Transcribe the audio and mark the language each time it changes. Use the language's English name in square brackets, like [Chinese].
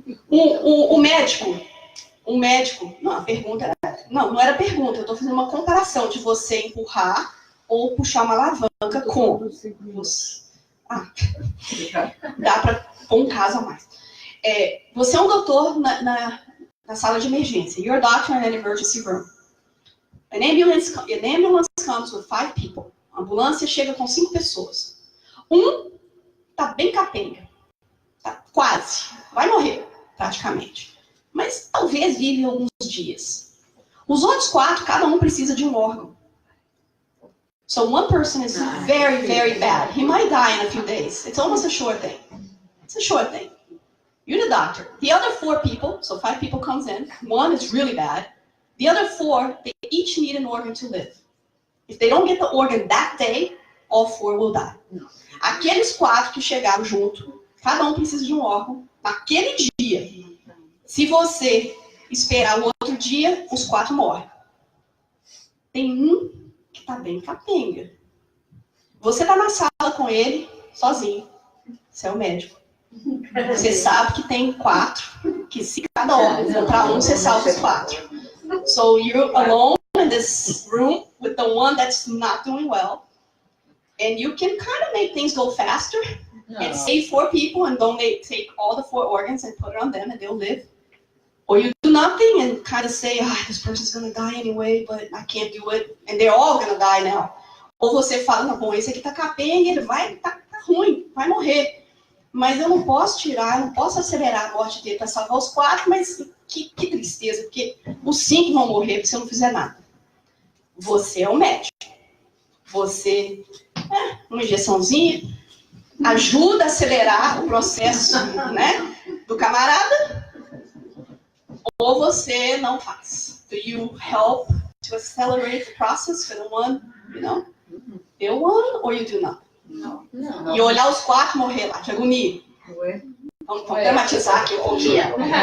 [Portuguese] O médico, não, a pergunta era... Não era pergunta, eu estou fazendo uma comparação de você empurrar ou puxar uma alavanca com... Dá para pôr um caso a mais. Você é um doutor na sala de emergência. [English] You're a doctor in an emergency room. An ambulance comes with 5 people. [Portuguese] A ambulância chega com 5 pessoas. Um tá bem capenga. Tá quase. Vai morrer, praticamente. Mas talvez vive alguns dias. Os outros 4, cada um precisa de um órgão. [English] So one person is very, very bad. He might die in a few days. It's almost a sure thing. It's a sure thing. You're the doctor. The other 4 people, so 5 people comes in. 1 is really bad. The other 4, they each need an organ to live. If they don't get the organ that day, all 4 will die. [Portuguese] Aqueles 4 que chegaram junto, cada um precisa de um órgão naquele dia. Se você esperar o outro dia, os 4 morrem. Tem um que tá bem capenga. Você tá na sala com ele, sozinho. Você é o médico. Você sabe que tem 4, que se cada órgão for para um, você salva os 4. [English] So you're alone in this room with the one that's not doing well. And you can kind of make things go faster and save 4 people and don't take all the 4 organs and put it on them and they'll live. Or you do nothing and kind of say, this person's going to die anyway, but I can't do it. And they're all going to die now. [Portuguese] Ou você fala, não, bom, esse aqui tá capenga, ele vai, tá ruim, vai morrer. Mas eu não posso tirar, eu não posso acelerar a morte dele para salvar os 4, mas que tristeza, porque os 5 vão morrer se eu não fizer nada. Você é o médico. Você, uma injeçãozinha, ajuda a acelerar o processo, né, do camarada, ou você não faz. [English] Do you help to accelerate the process for the one, the one, or you do not? [Portuguese] Não. E olhar os 4 morrer lá, que agonia. Vamos dramatizar aqui um pouquinho.